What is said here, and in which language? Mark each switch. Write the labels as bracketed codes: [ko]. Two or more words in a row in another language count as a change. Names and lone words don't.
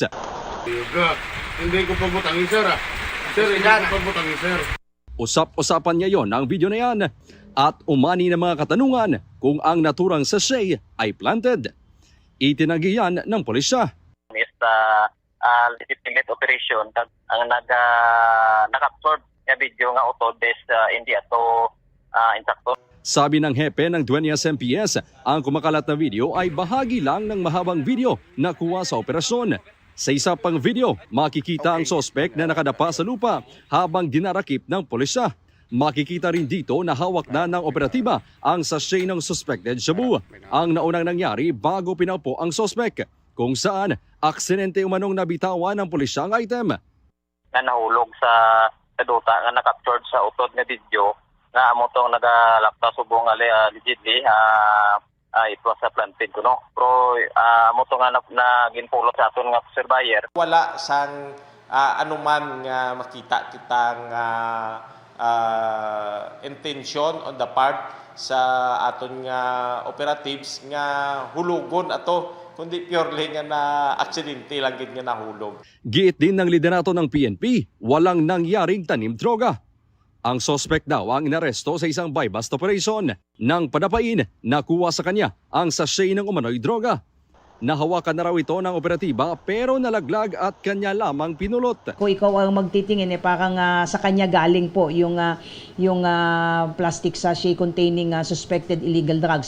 [hil] Hindi ko pabutangin, sir. Sir, hindi ko pabutangin, sir. [tl] Usap-usapan niya yon ang video na yan at umani ng mga katanungan kung ang naturang sachet ay planted. Itinanggi yan ng pulisya. [hil] Is [en] legitimate operation [hil] ang naka-absorb nga video nga utod is hindi ato insakto. [tl] Sabi ng hepe ng Dueñas MPS, ang kumakalat na video ay bahagi lang ng mahabang video na kuha sa operasyon. Sa isa pang video, makikita ang sospek na nakadapa sa lupa habang dinarakip ng pulisya. Makikita rin dito na hawak na ng operatiba ang sachet ng suspected shabu. Ang naunang nangyari bago pinaupo ang sospek, kung saan aksidente umanong nabitawan ng pulisya ang item. [hil] Nga nahulog sa duta nga nakaptured sa utod nga video nga amo tong nagalapta subong [en] allegedly it was a planted [hil] ko, no? Pero amo to nga na ginpulot sa aton nga surveyor. Wala sang anuman nga makita kitang [en] intention on the part [hil] sa aton nga operatives nga hulugon ato, kundi purely nga na aksidente lang gid nga nahulog. [tl] Giit din ng liderato ng PNP, walang nangyaring tanim droga. Ang sospek daw ang inaresto sa isang [en] buy-bust operation. [tl] Nang padapain, nakuha sa kanya ang sachet ng umano'y droga. Nahawakan na raw ito ng operatiba pero nalaglag at kanya lamang pinulot. Kung ikaw ang magtitingin, parang sa kanya galing po yung [en] plastic sachet containing suspected illegal drugs.